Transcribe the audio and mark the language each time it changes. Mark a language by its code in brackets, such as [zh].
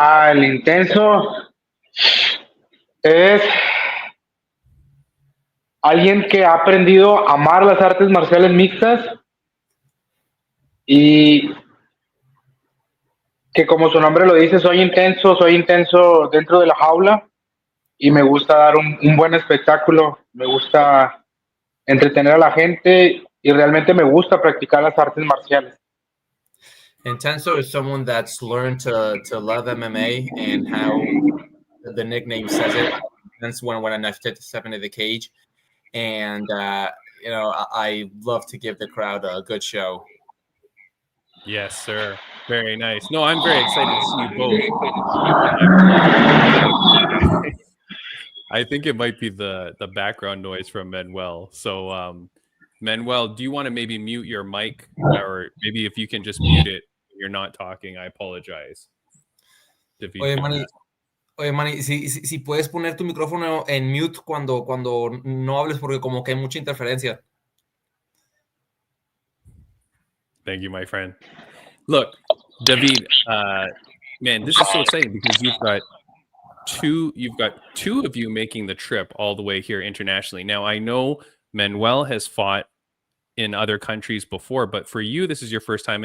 [es] El Intenso es alguien que ha aprendido a amar las artes marciales mixtas y que, como su nombre lo dice, soy intenso dentro de la jaula y me gusta dar un buen espectáculo, me gusta entretener a la gente y realmente me gusta practicar las artes marciales. [en] Intenso is someone that's learned to love MMA, and how the nickname says it. That's when I step into the cage. And, I love to give the crowd a good show. Yes, sir. Very nice. No, I'm very excited to see you both. I think it might be the background noise from Manuel. So, Manuel, do you want to maybe mute your mic, or maybe if you can just mute it when you're not talking? I apologize. [es] Oye, Manny, si puedes poner tu micrófono en mute cuando no hables, porque como que hay mucha interferencia. [en] Thank you, my friend. Look, David, man, this is so exciting because you've got two of you making the trip all the way here internationally. Now, I know Manuel has fought in other countries before, but for you, this is your first time.